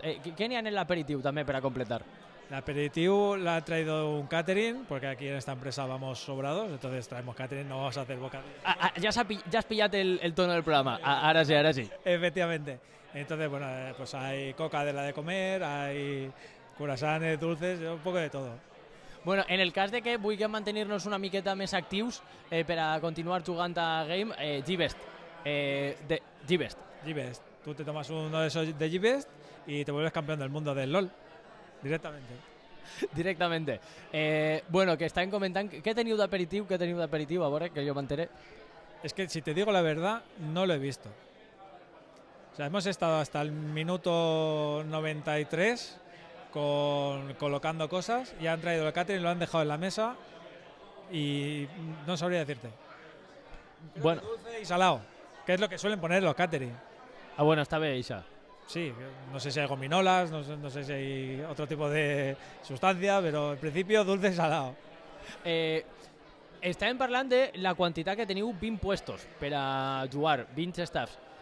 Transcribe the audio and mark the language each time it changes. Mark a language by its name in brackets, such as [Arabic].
[Catalan] Què n'hi ha en l'aperitiu també per a completar? [Spanish] El aperitivo la ha traído un catering, porque aquí en esta empresa vamos sobrados, entonces traemos catering, no vamos a hacer bocadillos. Ya has pillado el tono del programa. Ahora sí. Efectivamente. Entonces, bueno, pues hay coca de la de comer, hay curasanes, dulces, un poco de todo. [Catalan] Bueno, en el cas de que vulguem mantenir-nos una miqueta més actius per a continuar jugant a game, G-Best. G-Best. G-Best. [Spanish] Tú te tomas uno de esos de G-Best y te vuelves campeón del mundo del LOL. [Catalan] Directamente. Bueno, que estan comentant... Què teniu d'aperitiu? A veure, que jo m'enteré. [Spanish] Es que, si te digo la verdad, no lo he visto. O sea, hemos estado hasta el minuto 93 colocando cosas y han traído el catering, lo han dejado en la mesa y no sabría decirte. Bueno. Dulce y salado, que es lo que suelen poner los catering. [Catalan] Bueno, està bé, Isa. [Spanish] Sí, no sé si hay gominolas, no sé si hay otro tipo de sustancia, pero en principio dulce y salado. [Catalan] Estàvem parlant de la quantitat que teniu 20 puestos per a jugar, 20 staffs.